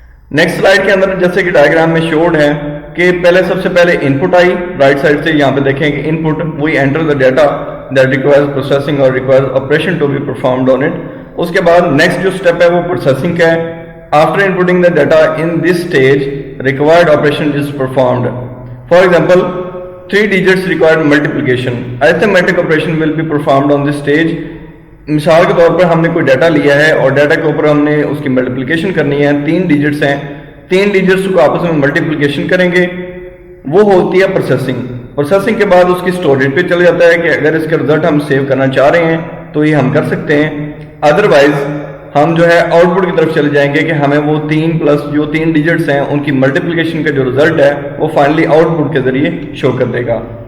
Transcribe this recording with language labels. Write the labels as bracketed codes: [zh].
[ur] Next slide کے اندر جیسے کہ ڈائیگرام میں شوڈ ہے کہ پہلے سب سے پہلے انپٹ آئی رائٹ سائڈ سے، یہاں پہ دیکھیں کہ [en] Input we enter the data that requires processing اور requires operation to be performed on it. [ur] اس کے بعد نیکسٹ جو اسٹیپ ہے وہ پروسیسنگ کا ہے۔ [en] After inputting the data in this stage required operation is performed. For example 3 digits required multiplication. Arithmetic operation will be performed on this stage. [ur] مثال کے طور پر ہم نے کوئی ڈیٹا لیا ہے اور ڈیٹا کے اوپر ہم نے اس کی ملٹیپلیکیشن کرنی ہے، 3 ڈیجٹس ہیں، 3 ڈیجٹس کو آپس میں ملٹیپلیکیشن کریں گے، وہ ہوتی ہے پروسیسنگ۔ پروسیسنگ کے بعد اس کی اسٹوریج پہ چل جاتا ہے کہ اگر اس کا رزلٹ ہم سیو کرنا چاہ رہے ہیں تو یہ ہم کر سکتے ہیں، ادروائز ہم جو ہے آؤٹ پٹ کی طرف چلے جائیں گے کہ ہمیں وہ 3 پلس جو 3 ڈیجٹس ہیں ان کی ملٹیپلیکیشن کا جو رزلٹ ہے وہ فائنلی آؤٹ پٹ کے ذریعے شو کر دے گا۔